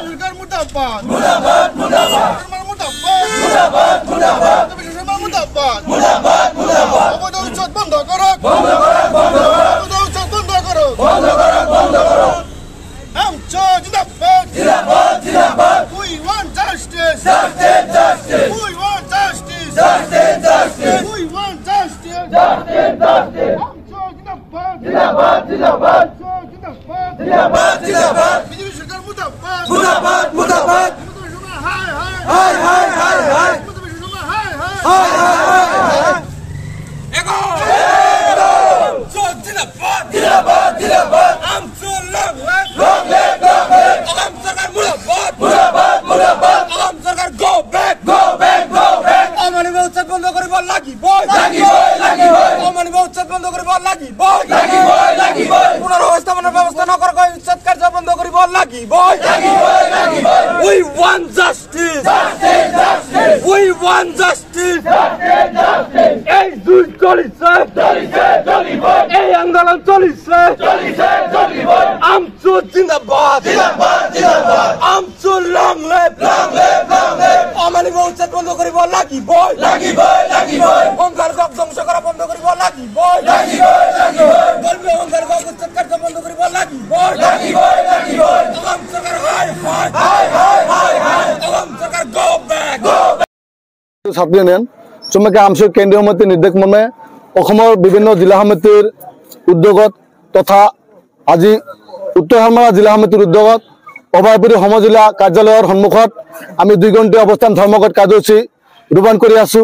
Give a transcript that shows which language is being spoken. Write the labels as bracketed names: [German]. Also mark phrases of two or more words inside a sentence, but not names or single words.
[Assamese] মুর্দাবাদ মুর্দাবাদ মুর্দাবাদ মুর্দাবাদ মুর্দাবাদ মুর্দাবাদ মুর্দাবাদ মুর্দাবাদ অবৈধ উচ্ছেদ বন্ধ করো বন্ধ করো বন্ধ করো অবৈধ উচ্ছেদ বন্ধ করো বন্ধ করো বন্ধ করো আমচো জিন্দাবাদ জিন্দাবাদ জিন্দাবাদ [English] we want justice justice justice we want justice justice justice we want justice justice justice [Assamese] আমচো জিন্দাবাদ জিন্দাবাদ জিন্দাবাদ আমচো জিন্দাবাদ জিন্দাবাদ জিন্দাবাদ বিজেপি সরকার মুর্দাবাদ মুর্দাবাদ মুর্দাবাদ মুর্দাবাদ সরকার হায় হায় হায় হায় হায় হায় মুর্দাবাদ সরকার হায় হায় হায় হায় হায় Ego! So জিন্দাবাদ জিন্দাবাদ জিন্দাবাদ আমচো [English] long left long live [Assamese] আগাম সরকার মুর্দাবাদ মুর্দাবাদ মুর্দাবাদ আগাম সরকার [English] go back go back [Assamese] অমানবিক উচ্ছেদ বন্ধ করিব লাগিব লাগিবই অমানবিক উচ্ছেদ বন্ধ করিব লাগিব লাগিবই পুনর্ব্যবস্থাপনার ব্যবস্থা নকরা উচ্ছেদ কার্য বন্ধ করিব লাগিব লাগিবই [English] We want justice! justice justice We want justice! justice justice [Assamese] এই যুদ্ধ চলিছে চলিবই এই আন্দোলন চলিছে চলিবই আমচো জিন্দাবাদ জিন্দাবাদ জিন্দাবাদ আমচো লং লেফট [English] long live [Assamese] অমানবিক উচ্ছেদ বন্ধ করিব লাগিব লাগিবই অহংকার ধ্বংস করা বন্ধ করিব লাগিব ধর্মীয় অহংকার উচ্ছেদ কার্য বন্ধ করিব লাগিব আগাম সরকার হায় হায় আগাম সরকার [English] go back [Assamese] ছাত্র ইউনিয়ন চুমুকীয়া আমচুৰ কেন্দ্ৰীয় সমিতিৰ নিৰ্দেশ মৰ্মে অসমৰ বিভিন্ন জিলা সমিতিৰ উদ্যোগত তথা আজি উত্তৰ হাৰমাৰা জিলা সমিতিৰ উদ্যোগত অভয়পুৰী সমজিলা কাৰ্যালয়ৰ সন্মুখত আমি 2 ঘণ্টীয়া অৱস্থান ধৰ্মঘট কাৰ্যসূচী ৰূপায়ণ কৰি আছো।